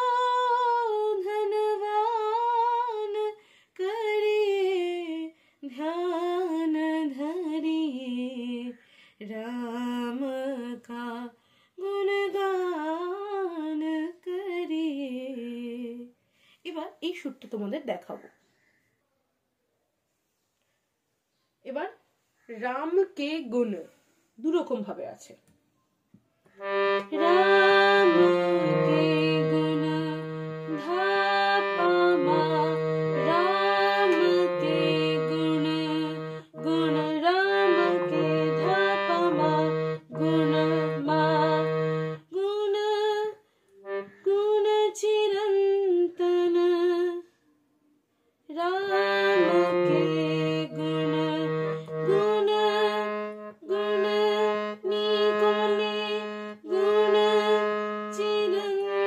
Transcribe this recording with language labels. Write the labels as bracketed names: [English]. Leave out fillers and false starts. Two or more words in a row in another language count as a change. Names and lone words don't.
[Hindi] धनवान करिए ध्यान धरिए, राम का गुणगान करिए। [Bangla] এবার এই সুরটা তোমাদের দেখাবো। এবার [Hindi] राम के गुण [Bangla] দুরকম ভাবে আছে। [Hindi] राम के गुण धा पा मा, राम के गुण गुण, राम के धा पा मा गुण मा, गुण गुण चिरंतन, राम के गुण गुण गुण नी गुण चिरंतन।